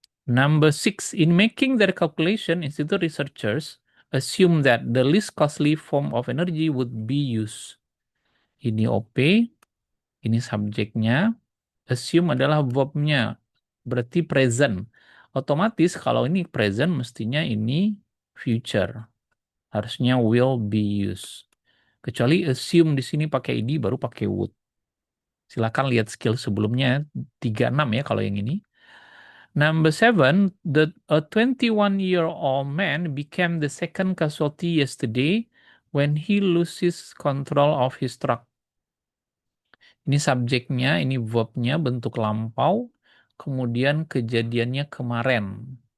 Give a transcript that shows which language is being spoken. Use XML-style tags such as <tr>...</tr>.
<en>Number 6, in making their calculation, institute researchers assume that the least costly form of energy would be used.</en> <id>Ini OP, ini subjeknya, assume adalah verbnya, berarti present. Otomatis kalau ini present mestinya ini future. Harusnya</id> <en>will be used.</en> <id>Kecuali assume di sini pakai id baru pakai would. Silakan lihat skill sebelumnya 36 ya kalau yang ini.</id> <en>Number 7, a 21-year-old man became the second casualty yesterday when he loses control of his truck.</en> <id>Ini subjeknya, ini verbnya bentuk lampau, kemudian kejadiannya kemarin.</id>